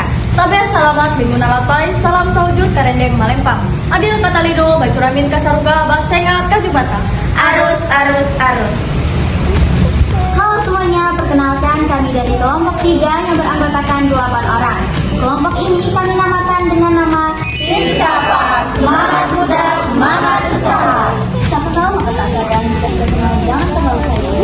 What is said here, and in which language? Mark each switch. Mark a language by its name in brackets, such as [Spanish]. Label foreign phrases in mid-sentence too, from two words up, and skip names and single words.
[Kendayan] Sabe salamat minggu nalapai, salam sahujud karendeng malempang. Adil katalido, bacuramin kasaruga, basengat kajubata. Arus, arus, arus. [Indonesian] Halo semuanya, perkenalkan kami dari kelompok 3 yang beranggotakan 8 orang. Kelompok ini kami namakan dengan nama Insapa, semangat muda, semangat usaha. Siapa tahu maka tak ada yang kita sudah kenal, jangan kenal saya.